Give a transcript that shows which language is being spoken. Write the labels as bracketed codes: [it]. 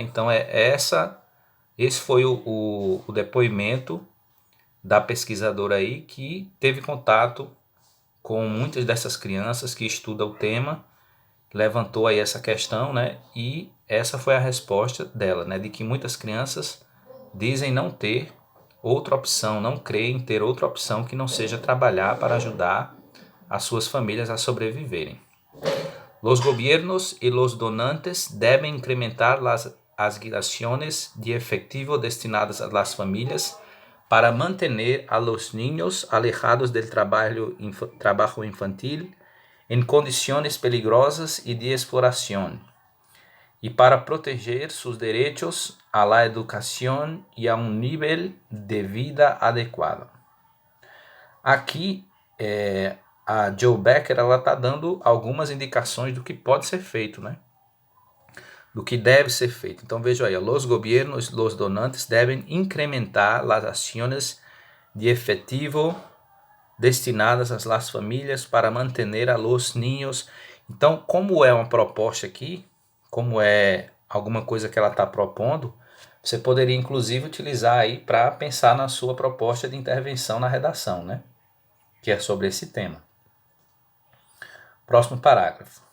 [pt] Então esse foi o depoimento da pesquisadora aí que teve contato com muitas dessas crianças, que estuda o tema, levantou aí essa questão, né? E essa foi a resposta dela, né? De que muitas crianças dizem não ter outra opção, não creem ter outra opção que não seja trabalhar para ajudar as suas famílias a sobreviverem. [es] Los gobiernos y los donantes deben incrementar las asignaciones de efectivo destinadas a las familias para mantener a los niños alejados del trabajo infantil en condiciones peligrosas y de exploración, y para proteger sus derechos a la educación y a un nivel de vida adecuado. [pt] Aqui, a Jo Becker está dando algumas indicações do que pode ser feito, né? Do que deve ser feito. Então veja aí, [es] los gobiernos, los donantes [pt] devem [es] incrementar las acciones de efetivo destinadas a las famílias para mantener a los niños. [pt] Então, como é uma proposta aqui, como é alguma coisa que ela está propondo, você poderia inclusive utilizar aí para pensar na sua proposta de intervenção na redação, né? Que é sobre esse tema. Próximo parágrafo.